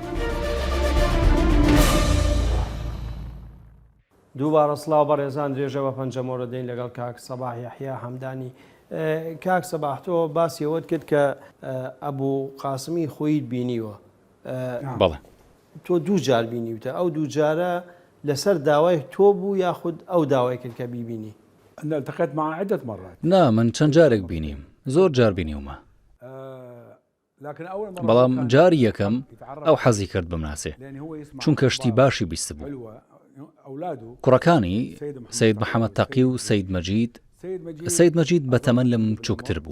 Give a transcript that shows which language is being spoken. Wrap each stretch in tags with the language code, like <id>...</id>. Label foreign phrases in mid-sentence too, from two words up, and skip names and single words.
<ckb>دووبارە سڵاو بەڕێزان، درێژە بە پەنجەمۆرە دەین لەگەڵ کاک سەباح یەحیا حەمدانی. کاک سەباح تۆ باسی ئەوەت کرد کە ئەبوو قاسمی خۆیت بینیوە. بەڵێ تۆ دوو جار بینیوتە، ئەو دوو جارە لەسەر داوای تۆ بوو یاخود ئەو داوای کرد کە بیبینی؟</ckb> <ar>التقيت معه عدة مرات.</ar> <ckb>نا من چەند جارێک بینیم، زۆر جار بینیومە. بەڵام جاری یەکەم ئەو حەزی کرد بمناسێ، چونکە شتی باشی بیست بوو. کوڕەکانی سەید محەممەد تەقی و سەید مەجید، سەید مەجید بەتەمەن لەم بچووکتر بوو.</ckb>